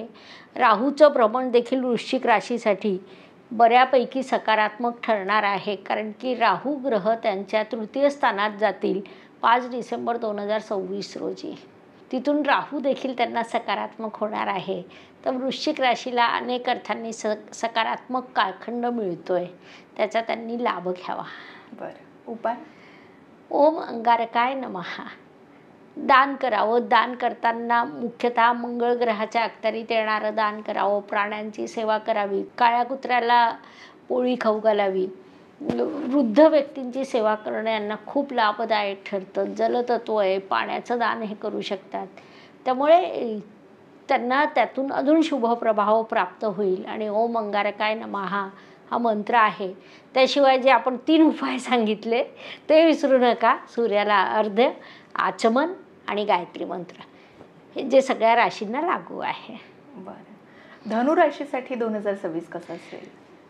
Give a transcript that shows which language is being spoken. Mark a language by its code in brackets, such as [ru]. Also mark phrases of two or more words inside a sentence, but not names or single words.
[mr] राहूचं भ्रमण देखील वृश्चिक राशीसाठी बऱ्यापैकी सकारात्मक ठरणार आहे, कारण की राहू ग्रह त्यांच्या तृतीय स्थानात जातील 5 डिसेंबर 2026 रोजी. तिथून राहू देखील त्यांना सकारात्मक होणार आहे. तर वृश्चिक राशीला अनेक अर्थांनी सकारात्मक कालखंड मिळतोय, त्याचा त्यांनी लाभ घ्यावा. बरं, उपाय? [sa] ओम अंगारकाय नमः. [mr] दान करावं. दान करताना मुख्यतः मंगळ ग्रहाच्या अखत्यारीत येणारं दान करावं. प्राण्यांची सेवा करावी. काळ्या कुत्र्याला पोळी खाऊ घालावी. वृद्ध व्यक्तींची सेवा करणं यांना खूप लाभदायक ठरतं. जलतत्व आहे, पाण्याचं दान हे करू शकतात. त्यामुळे त्यांना त्यातून अजून शुभ प्रभाव प्राप्त होईल. आणि [sa] ओम अंगारकाय नमः [mr] हा मंत्र आहे. त्याशिवाय जे आपण 3 उपाय सांगितले ते विसरू नका. सूर्याला अर्घ्य, आचमन आणि गायत्री मंत्र, हे जे सगळ्या राशींना लागू आहे. बरं, धनु राशीसाठी 2026 कसं असेल?